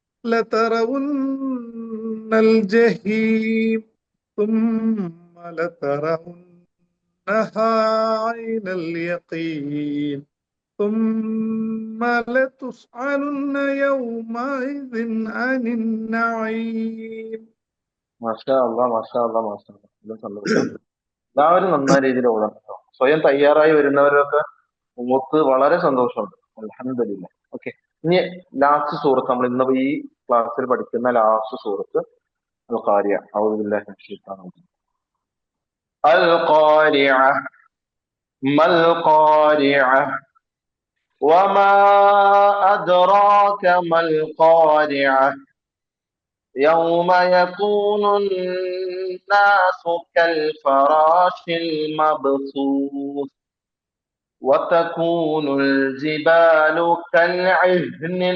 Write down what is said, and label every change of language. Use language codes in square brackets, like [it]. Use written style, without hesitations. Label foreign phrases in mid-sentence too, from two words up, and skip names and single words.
[ar] لترون الجحيم ثم لترونها عين اليقين ثم لتسألن يومئذ عن النعيم. ما شاء الله, ما شاء الله, ما شاء الله. [ml] നല്ല സന്തോഷം. എല്ലാവരും നന്നായ രീതിയിൽ ഓതണം കേട്ടോ. സ്വയം തയ്യാറായി വരുന്നവരൊക്കെ മുഖത്ത് വളരെ സന്തോഷമുണ്ട്. അൽഹംദുലില്ലാ. ഓക്കെ, ഇനി ലാസ്റ്റ് സൂറത്ത്, നമ്മൾ ഇന്ന് ഈ ക്ലാസ്സിൽ പഠിക്കുന്ന ലാസ്റ്റ് സൂറത്ത് القارعة. [ar] أعوذ بالله من الشيطان الرجيم. القارعة ما القارعة وما أدراك ما القارعة يوم يكون الناس كالفراش المبثوث وتكون الجبال كالعهن